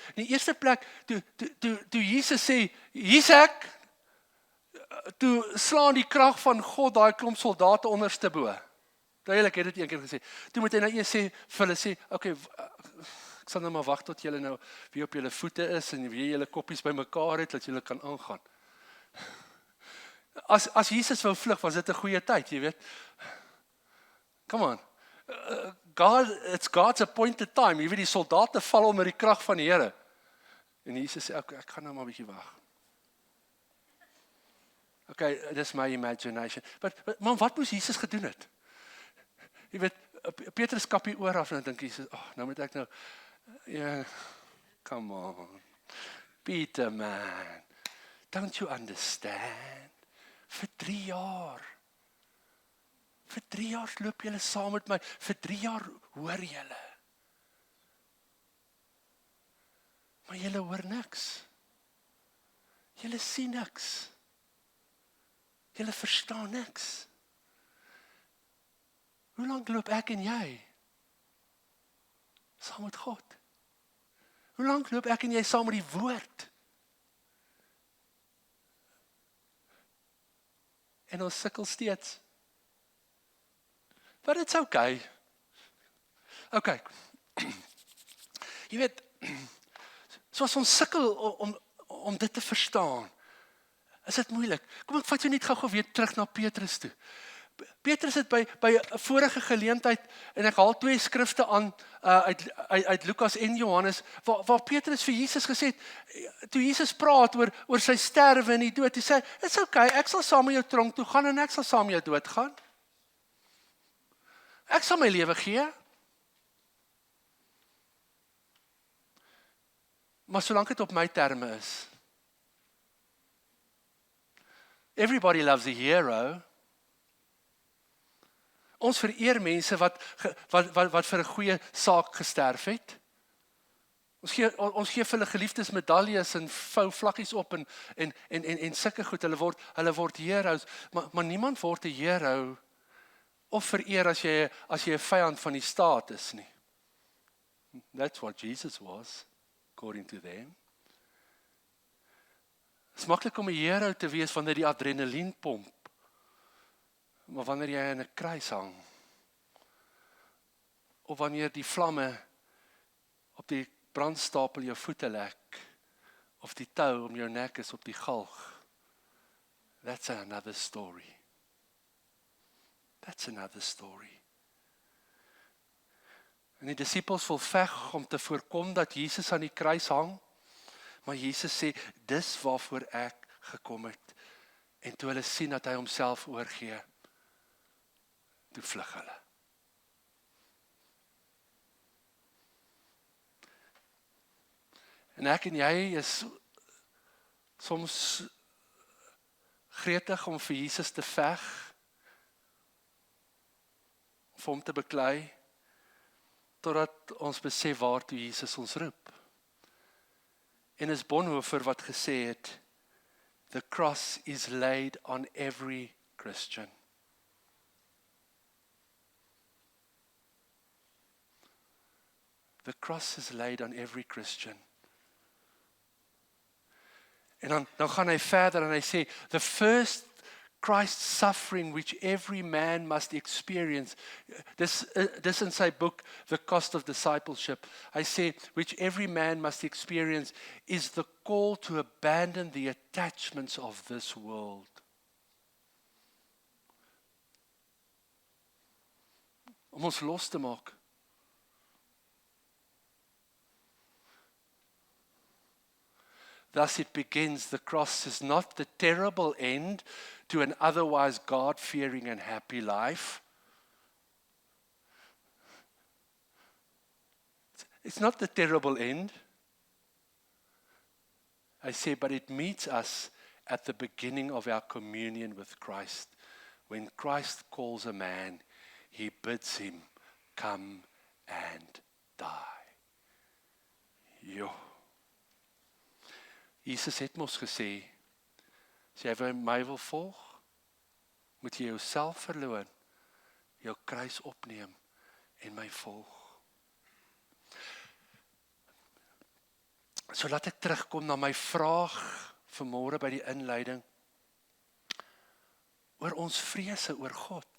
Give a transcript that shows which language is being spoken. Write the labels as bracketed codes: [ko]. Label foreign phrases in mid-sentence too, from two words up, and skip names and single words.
[af] In die eerste plek, toe Jesus sê, hier's ek, toe slaan die krag van God daai klomp soldate onderste bo. Duidelik het dit een keer gesê. Toe moet hy nou eers sê, vir hulle sê, okay, ek sal nou maar wag tot julle nou weer op julle voete is en weer julle koppies bymekaar het, dat julle kan aangaan. As Jesus wou vlug, was dit 'n goeie tyd, jy weet. [en] Come on. It's God's appointed time. [af] Jy weet, die soldate val onder die krag van die Here. En Jesus sê, ek gaan nou maar 'n bietjie wag. Okay, dis my imagination. But man, wat moes Jesus gedoen het? Jy weet, Petrus kap hier oor af en dan dink Jesus, nou moet ek nou, [en] yeah, come on, Peter man, don't you understand? [af] Vir 3 jaar loop julle saam met my, vir 3 jaar hoor julle. Maar julle hoor niks. Julle sien niks. Julle verstaan niks. Hoe lank loop ek en jy saam met God? Hoe lank loop ek en jy saam met die woord? En ons sukkel steeds. [en] But it's okay. Okay. [af] Jy weet, soos ons sukkel om dit te verstaan, is dit moeilik. Kom ek vat jou net gou weer terug na Petrus toe. Petrus het by 'n vorige geleentheid, en ek haal 2 skrifte aan uit Lukas en Johannes, waar Petrus vir Jesus gesê het, toe Jesus praat oor sy sterwe en die dood, hy sê, [en] it's okay, [af] ek sal saam met jou tronk toe gaan en ek sal saam met jou dood gaan. Ek sal my lewe gee. Maar solank dit op my terme is. [en] Everybody loves a hero. [af] Ons vereer mense wat vir 'n goeie saak gesterf het. Ons gee vir hulle geliefdes medaljes en vou vlakkies op en sulke goed, hulle word heroes, maar niemand word 'n hero of vereer as jy 'n vyand van die staat is nie. [en] That's what Jesus was, according to them. [af] Het is maklik om 'n hero te wees wanneer die adrenalien pomp. Maar wanneer jy in 'n kruis hang, of wanneer die vlamme op die brandstapel jou voete lek, of die tou om jou nek is op die galg. [en] That's another story. That's another story. [af] En die disippels wil veg om te voorkom dat Jesus aan die kruis hang, maar Jesus sê, dis waarvoor ek gekom het. En toe hulle sien dat hy homself oorgee, toe vlug hulle. En ek en jy is soms gretig om vir Jesus te veg, of hom te beklei, totdat ons besef waartoe Jesus ons roep. En is Bonhoeffer wat gesê het, [en] the cross is laid on every Christian. The cross is laid on every Christian. [af] En dan gaan hy verder en hy sê, [en] the first Christ's suffering which every man must experience. [af] Dis in sy boek, The Cost of Discipleship. Hy sê, [en] which every man must experience is the call to abandon the attachments of this world. [af] Om ons los te maak. [en] Thus it begins, the cross is not the terrible end to an otherwise God-fearing and happy life. It's not the terrible end. I say, but it meets us at the beginning of our communion with Christ. When Christ calls a man, he bids him come and die. [af] Jo. Jesus het mos gesê, as jy my wil volg, moet jy jouself verloon, jou kruis opneem en my volg. So laat ek terugkom na my vraag vanmôre by die inleiding, oor ons vrese oor God.